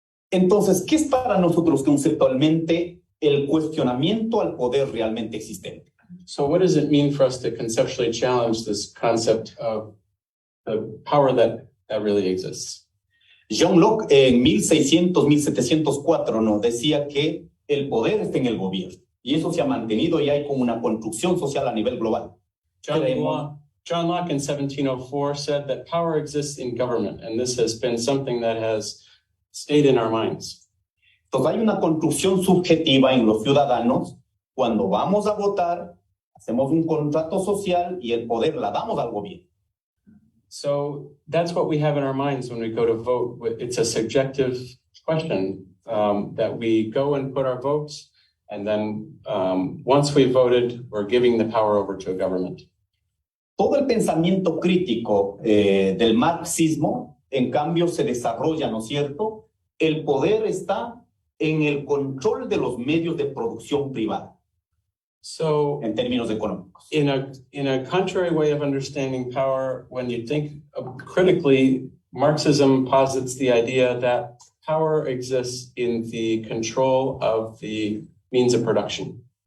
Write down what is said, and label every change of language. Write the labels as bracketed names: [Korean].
[Spanish] Entonces, ¿qué es para nosotros conceptualmente el cuestionamiento al poder realmente existente? [English] So what does it mean for us to conceptually challenge this concept of the power that really exists? [Spanish] John Locke en 1704 nos decía que el poder está en el gobierno. Y eso se ha mantenido y hay como una construcción social a nivel global. [English] John Locke in 1704 said that power exists in government, and this has been something that has stayed in our minds. [Spanish] Entonces hay una construcción subjetiva en los ciudadanos. Cuando vamos a votar, hacemos un contrato social y el poder la damos al gobierno. [English] So that's what we have in our minds when we go to vote. It's a subjective question that we go and put our votes, and then once we've voted, we're giving the power over to a government. [Spanish] Todo el pensamiento crítico del marxismo, en cambio, se desarrolla, ¿no es cierto? El poder está en el control de los medios de producción privada. [English] So, [Spanish] en términos económicos. [English] In a contrary way of understanding power, when you think critically, Marxism posits the idea that power exists in the control of the means of production.